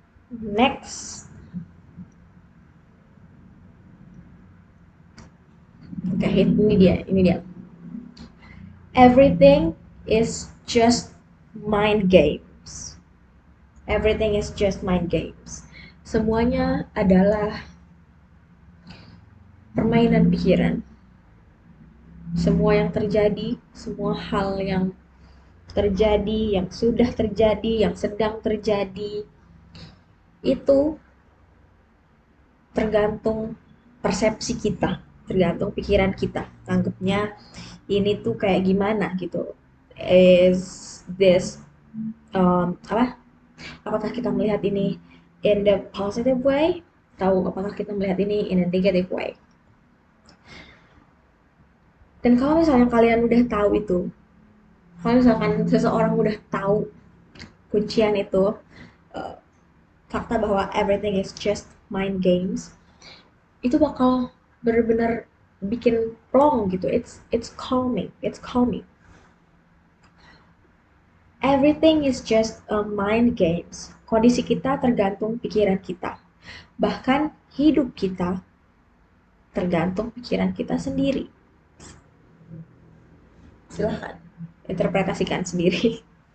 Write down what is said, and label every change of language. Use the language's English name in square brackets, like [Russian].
[English] Next. [Indonesian] Oke, ini dia. [English] Everything is just mind games. Everything is just mind games. [Indonesian] Semuanya adalah permainan pikiran. Semua yang terjadi, semua hal yang terjadi, yang sudah terjadi, yang sedang terjadi, itu tergantung persepsi kita, tergantung pikiran kita. Anggapnya ini tuh kayak gimana gitu. [English] Is this [Indonesian] apa? Apakah kita melihat ini [English] in the positive way? [Indonesian] Tahu apakah kita melihat ini [English] in a negative way? [Indonesian] Dan kalau misalnya kalian udah tahu itu, kalau misalkan seseorang udah tahu kuncian itu, uh, fakta bahwa [English] everything is just mind games, [Indonesian] itu bakal benar-benar bikin plong gitu. [English] It's calming, it's calming. Everything is just a mind games. [Indonesian] Kondisi kita tergantung pikiran kita. Bahkan hidup kita tergantung pikiran kita sendiri. Silahkan interpretasikan sendiri.